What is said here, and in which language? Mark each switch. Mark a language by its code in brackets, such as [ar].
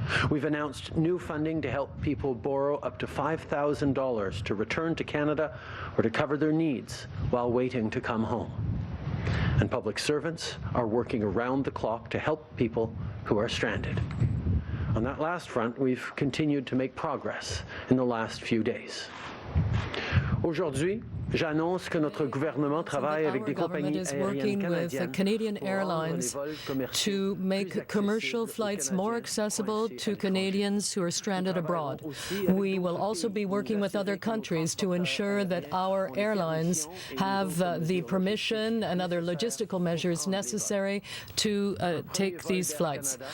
[en] We've announced new funding to help people borrow up to $5,000 to return to Canada or to cover their needs while waiting to come home. And public servants are working around the clock to help people who are stranded. On that last front, we've continued to make progress in the last few days. [fr] Aujourd'hui, j'annonce que notre gouvernement travaille avec des compagnies aériennes canadiennes [en] Canadian airlines to make commercial flights more accessible to Canadians who are stranded abroad. We will also be working with other countries to ensure that our airlines have the permission and other logistical measures necessary to take these flights.